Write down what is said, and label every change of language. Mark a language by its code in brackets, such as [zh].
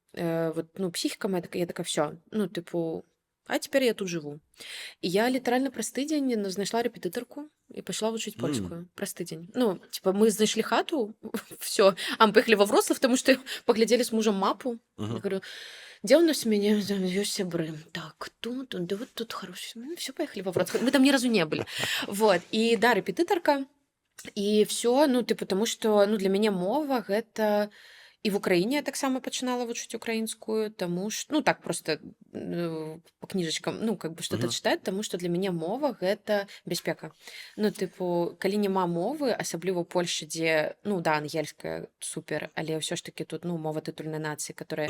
[ru] Вот, ну, психика моя такая, я такая, все, ну, типу, а теперь я тут живу. [be] І я літаральна праз тыдзень знайшла рэпетытарку і пайшла вучыць М. польскую праз тыдзень. Ну, типа, мы знайшлі хату, все, а [ru] мы поехали во Вроцлав, [be] тому што паглядзелі з мужам мапу. Я Мгм. [ru] говорю, где у нас у меня там [be] ёсць сябры? [ru] Так, тут, да вот тут хорошо. Ну, все, поехали во Вроцлав. Мы там ни разу не были. [be] Вот, і да, рэпетытарка, і все, ну, типу, тому што, ну, для мяне мова гэта і в Украіне я таксама пачынала вучыць украінскую, таму што, ну, [ru] так просто по кніжачкам, [be] ну, [ru] как бы что-то [be] чытаць, таму што для мяне мова гэта бяспека. Ну, типу, калі няма мовы, асабліва ў Польшчы, дзе, ну, да, ангельская супер, але ўсё ж такі тут, ну, мова тытульнай нацыі, которая